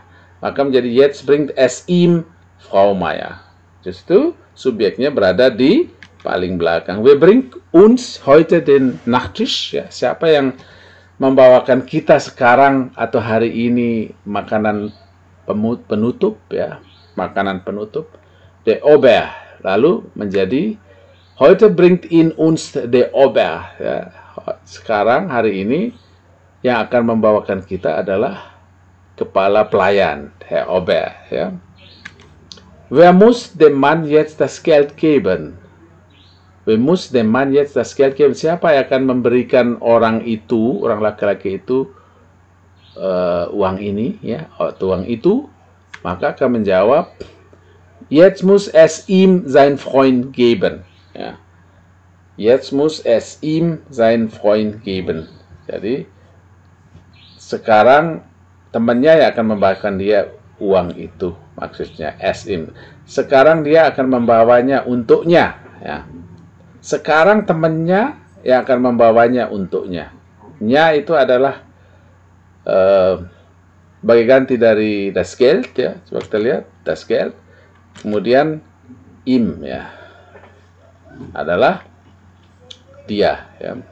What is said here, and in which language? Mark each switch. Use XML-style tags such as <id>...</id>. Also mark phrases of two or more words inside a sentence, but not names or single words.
<id>Maka menjadi</id> <de>jetzt bringt es ihm Frau Meier.</de> <id>Justru subjeknya berada di paling belakang.</id> <de>Wer bringt uns heute den Nachtisch?</de> <id>Ya, siapa yang membawakan kita sekarang atau hari ini makanan penutup, ya, makanan penutup?</id> <de>Der Ober.</de> <id>Lalu menjadi</id> <de>heute bringt ihn uns der Ober.</de> <id>Ya, sekarang hari ini yang akan membawakan kita adalah kepala pelayan,</id> <de>Herr Ober.</de> <id>Ya.</id> <de>Wer muss dem Mann jetzt das Geld geben? Wer muss dem Mann jetzt das Geld geben?</de> <id>Siapa yang akan memberikan orang itu, orang laki-laki itu uang ini, ya, uang itu? Maka akan menjawab,</id> <de>jetzt muss es ihm sein Freund geben. Ya. Jetzt muss es ihm sein Freund geben.</de> <id>Jadi sekarang temannya yang akan membawakan dia uang itu, maksudnya</id> <de>es ihm.</de> <id>Sekarang dia akan membawanya untuknya. Ya. Sekarang temannya yang akan membawanya untuknya. Nya itu adalah bagi ganti dari</id> <de>das Geld,</de> <id>ya. Coba kita lihat</id> <de>das Geld.</de> <id>Kemudian im, ya, adalah dia, ya.</id>